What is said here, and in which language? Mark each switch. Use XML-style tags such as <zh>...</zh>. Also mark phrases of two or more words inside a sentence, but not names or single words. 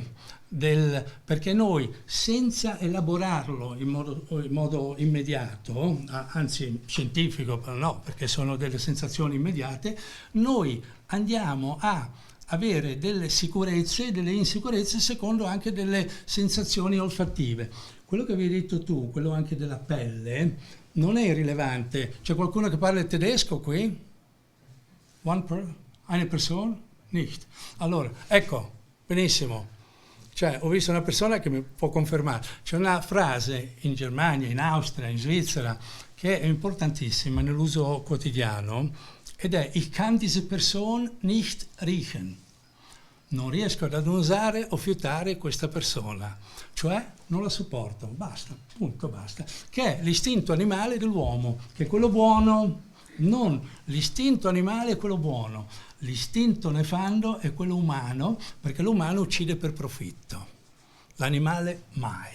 <it>Perché noi, senza elaborarlo in modo immediato, anzi scientifico, però no, perché sono delle sensazioni immediate, noi andiamo a avere delle sicurezze e delle insicurezze secondo anche delle sensazioni olfattive. Quello che avevi detto tu, quello anche della pelle, non è irrilevante. C'è qualcuno che parla il tedesco qui?</it> <de>Eine Person? Nicht.</de> <it>Allora, ecco, benissimo. Cioè, ho visto una persona che mi può confermare. C'è una frase in Germania, in Austria, in Svizzera, che è importantissima nell'uso quotidiano, ed è</it> <de>"Ich kann diese Person nicht riechen".</de> <it>Non riesco ad annusare o fiutare questa persona, cioè non la sopporto, basta, punto, basta. Che è l'istinto animale dell'uomo, che è quello buono, non l'istinto animale è quello buono, l'istinto nefando è quello umano, perché l'umano uccide per profitto, l'animale mai.</it>